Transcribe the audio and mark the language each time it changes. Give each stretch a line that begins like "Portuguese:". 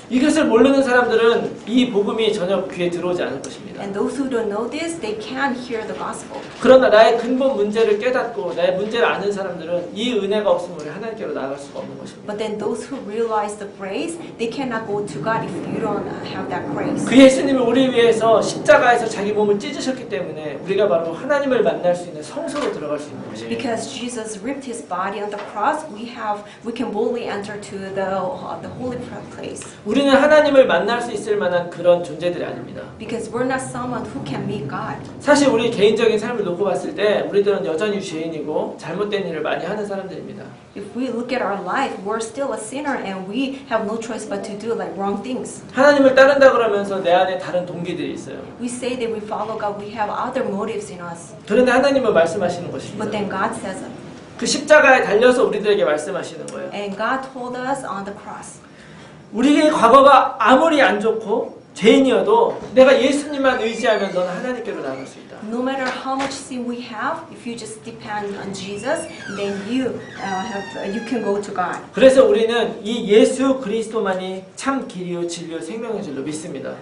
Korean: 이것을 모르는 사람들은 이 복음이 전혀 귀에 들어오지 않을 것입니다.
English: And those who don't know this, they can't hear the gospel.
Korean: 그러나 나의 근본 문제를 깨닫고 나의 문제를 아는 사람들은 이 은혜가 없으면 우리 하나님께로 나아갈 수가 없는 것입니다.
English: But then those who realize the grace, they cannot go to God if you don't have that grace.
Korean: 그 예수님이 우리 위해서 십자가에서 자기 몸을 찢으셨기 때문에 우리가 바로 하나님을 만날 수 있는 성소로 들어갈 수 있는 것입니다.
English: Because Jesus ripped his body on the cross, we can boldly enter to the holy place.
Korean: 우리는 하나님을 만날 수 있을 만한 그런 존재들이 아닙니다.
English: Because we're not someone who can meet God.
Korean: 사실 우리 개인적인 삶을 놓고 봤을 때 우리들은 여전히 죄인이고 잘못된 일을 많이 하는 사람들입니다.
English: If we look at our life, we're still a sinner and we have no choice but to do like wrong things.
Korean: 하나님을 따른다 그러면서 내 안에 다른 동기들이 있어요.
English: We say that we follow God, we have other motives in us.
Korean: 그런데 하나님은 말씀하시는 것입니다.
English: But then God says it.
Korean: 그 십자가에 달려서 우리들에게 말씀하시는 거예요.
English: And God told us on the cross.
Korean: 우리의 과거가 아무리 안 좋고 죄인이어도 내가 예수님만 의지하면 너는 하나님께로 나갈 수 있다.
English: No matter how much sin we have, if you just depend on Jesus, then you can go to God.
Korean: 그래서 우리는 이 예수 그리스도만이 참 길이요 진리요 생명의 줄로 믿습니다.